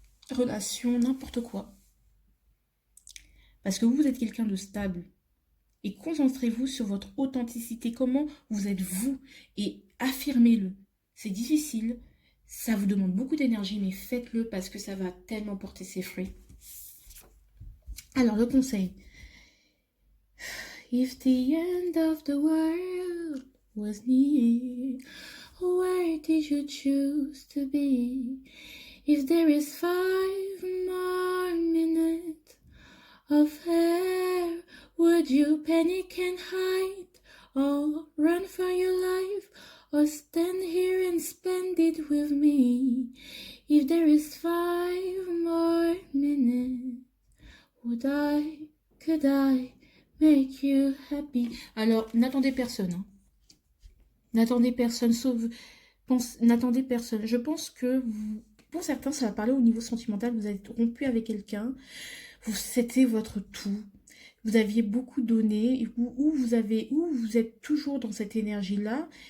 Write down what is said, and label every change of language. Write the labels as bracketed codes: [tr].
[fr] Relations, n'importe quoi. Parce que vous êtes quelqu'un de stable. Et concentrez-vous sur votre authenticité, comment vous êtes vous. Et affirmez-le. C'est difficile, ça vous demande beaucoup d'énergie, mais faites-le parce que ça va tellement porter ses fruits. Alors, le conseil. [en] If the end of the world was near, where did you choose to be? If there is 5 more minutes of air, would you panic and hide, or run for your life, or stand here and spend it with me? If there is 5 more minutes, could I make you happy? [fr] Alors, n'attendez personne. Hein. N'attendez personne, n'attendez personne. Je pense que pour certains, ça va parler au niveau sentimental. Vous êtes rompu avec quelqu'un. C'était votre tout. Vous aviez beaucoup donné. Ou vous êtes toujours dans cette énergie-là.